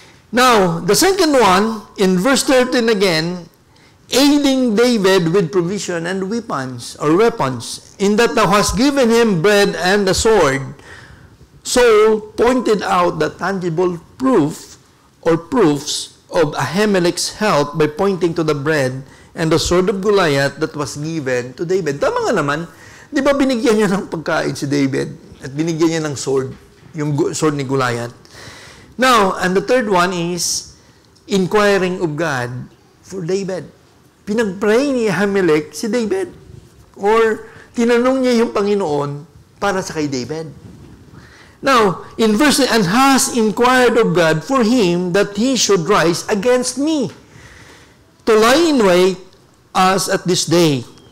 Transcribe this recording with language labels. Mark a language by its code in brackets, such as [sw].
[en] Now, the second one, in verse 13 again, aiding David with provision and weapons, in that thou hast given him bread and a sword. Saul pointed out the tangible proof or proofs of Ahimelech's help by pointing to the bread and the sword of Goliath that was given to David. [tl] Tama nga naman, di ba binigyan niya ng pagkain si David at binigyan niya ng sword, yung sword ni Goliath. [en] Now, and the third one is inquiring of God for David. [tl] Pinag-pray ni Ahimelech si David. Or tinanong niya yung Panginoon para sa kay David. [en] Now, in verse, and has inquired of God for him that he should rise against me, to lie in wait as at this day.